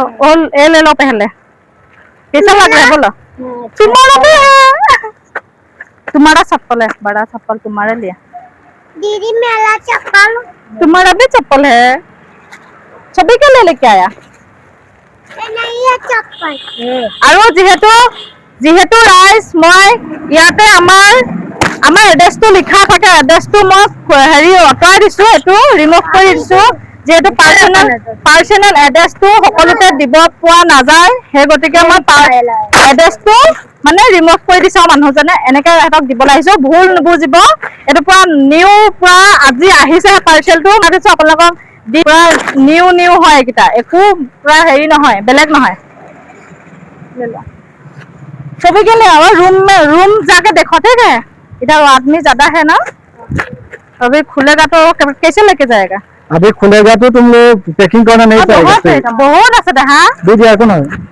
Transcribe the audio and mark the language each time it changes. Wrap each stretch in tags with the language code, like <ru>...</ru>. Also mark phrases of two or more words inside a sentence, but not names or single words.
<hi>और ये ले लो पहले, कैसा लग रहा है बोलो? तुम्हारा भी है, तुम्हारा चप्पल है, बड़ा चप्पल तुम्हारे लिए। दीदी मेरा चप्पल। तुम्हारा भी चप्पल है, सभी के लिए लेके आया। नहीं है चप्पल।</hi> <as>আৰু যিহেতু ৰাইজ মই ইয়াতে আমাৰ এড্ৰেছটো লিখা থাকে, এড্ৰেছটো মই হেৰি অঁতৰাই দিছোঁ, এইটো ৰিমুভ কৰি দিছোঁ যেহেতু পাৰ্চনেল এড্ৰেছটো সকলোতে দিব পোৱা নাযায় সেই গতিকে মই এড্ৰেছটো মানে ৰিমুভ কৰি দিছোঁ। মানুহজনে এনেকৈ সিহঁতক দিবলৈ আহিছোঁ, ভুল নুবুজিব। এইটো পুৰা নিউ, পুৰা আজি আহিছে পাৰ্চেলটো দিছোঁ আপোনালোকক। পুৰা নিউ হয় এইকেইটা, একো পুৰা হেৰি নহয়, বেলেগ নহয়।</as> <hi>सभी के लिए और रूम जाके देखो, ठीक है। इधर आदमी ज्यादा है ना, अभी खुलेगा तो कैसे लेके जाएगा? अभी खुलेगा तो तुम लोग पैकिंग करना नहीं पाएगा। बहुत अच्छा है। दीजिए कौन है?</hi>